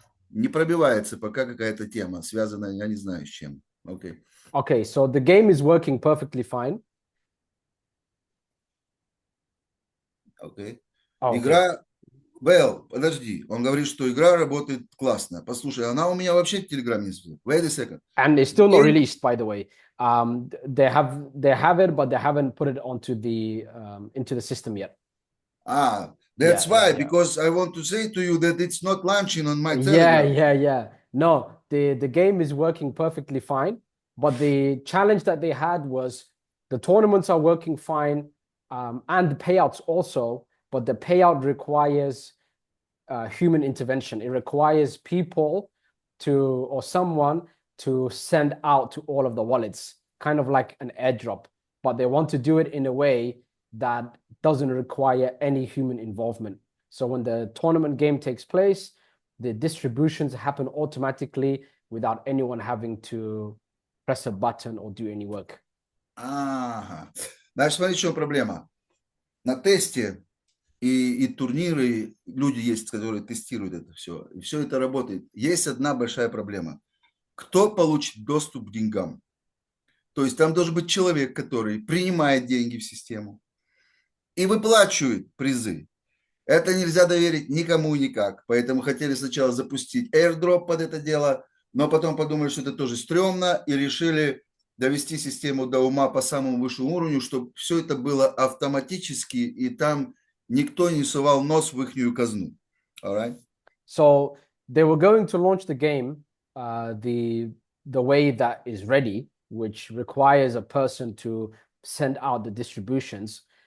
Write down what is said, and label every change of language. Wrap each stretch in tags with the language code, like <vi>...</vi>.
<ru>Не пробивается пока какая-то тема, связанная, я не знаю, с чем.</ru> <en>Okay. Okay, so the game is working perfectly fine. Okay. Okay.</en> <ru>Игра... Well, подожди. Он говорит, что игра работает классно. Послушай, она у меня вообще в Телеграме есть.</ru> <en>Wait a second. And it's still not released, by the way. They have it, but they haven't put it onto the into the system yet. That's Yeah, why, yeah. because I want to say to you that it's not launching on my Telegram. Yeah. No, the game is working perfectly fine, but the challenge that they had was the tournaments are working fine, and the payouts also, but the payout requires human intervention. It requires people to or someone to send out to all of the wallets, kind of like an airdrop, but they want to do it in a way that doesn't require any human involvement. So when the tournament game takes place, the distributions happen automatically without anyone having to press a button or do any work.</en> <ru>Ага. Значит, смотри, в чем проблема. На тесте и турниры, люди есть, которые тестируют это все, и все это работает. Есть одна большая проблема. Кто получит доступ к деньгам? То есть там должен быть человек, который принимает деньги в систему и выплачивает призы. Это нельзя доверить никому и никак. Поэтому хотели сначала запустить airdrop под это дело, но потом подумали, что это тоже стрёмно, и решили довести систему до ума по самому высшему уровню, чтобы все это было автоматически, и там никто не сувал нос в ихнюю казну.</ru> <en>Alright? So they were going to launch the game the way that is ready, which requires a person to send out the distributions.</en>